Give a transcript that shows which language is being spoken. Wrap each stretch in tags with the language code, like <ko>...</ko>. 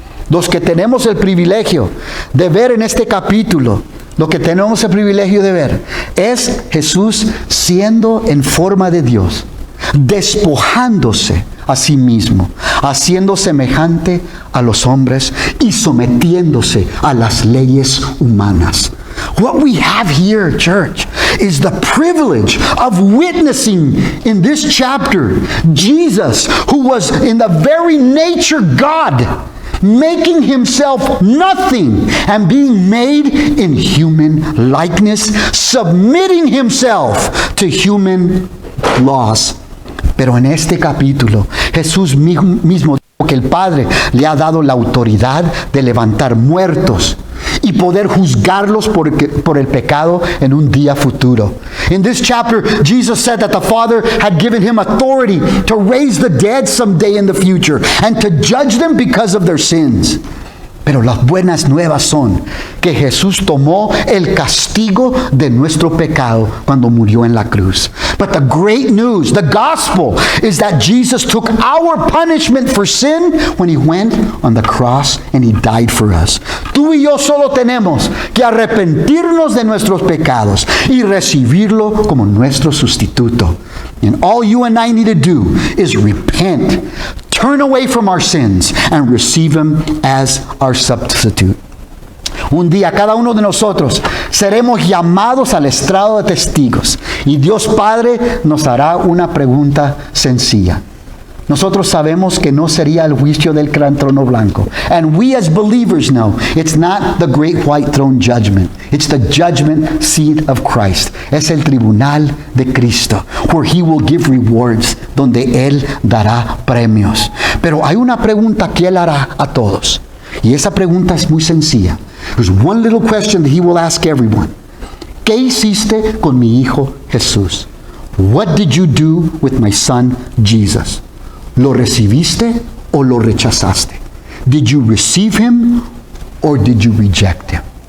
<es>Los que tenemos el privilegio de ver en este capítulo, lo que tenemos el privilegio de ver, es Jesús siendo en forma de Dios, despojándose a sí mismo, haciendo semejante a los hombres y sometiéndose a las leyes humanas.</es> <en>What we have here, church, is the privilege of witnessing in this chapter Jesus, who was in the very nature God, making himself nothing and being made in human likeness, submitting himself to human laws.</en> <es>Pero en este capítulo, Jesús mismo dijo que el Padre le ha dado la autoridad de levantar muertos y poder juzgarlos por el pecado en un día futuro.</es> <en>In this chapter, Jesus said that the Father had given him authority to raise the dead someday in the future and to judge them because of their sins.</en> <es>Pero las buenas nuevas son que Jesús tomó el castigo de nuestro pecado cuando murió en la cruz.</es> <en>But the great news, the gospel, is that Jesus took our punishment for sin when he went on the cross and he died for us.</en> <es>Tú y yo solo tenemos que arrepentirnos de nuestros pecados y recibirlo como nuestro sustituto.</es> <en>And all you and I need to do is repent, turn away from our sins, and receive him as our substitute.</en> <es>Un día cada uno de nosotros seremos llamados al estrado de testigos y Dios Padre nos hará una pregunta sencilla. Nosotros sabemos que no sería el juicio del gran trono blanco.</es> <en>And we as believers know it's not the great white throne judgment. It's the judgment seat of Christ.</en> <es>Es el tribunal de Cristo,</es> <en>where he will give rewards,</en> <es>donde él dará premios. Pero hay una pregunta que él hará a todos. Y esa pregunta es muy sencilla.</es> <en>There's one little question that he will ask everyone.</en> <es>¿Qué hiciste con mi hijo Jesús?</es> <en>What did you do with my son Jesus?</en> <es>¿Lo recibiste o lo rechazaste?</es> <en>Did you receive him or did you reject him?</en>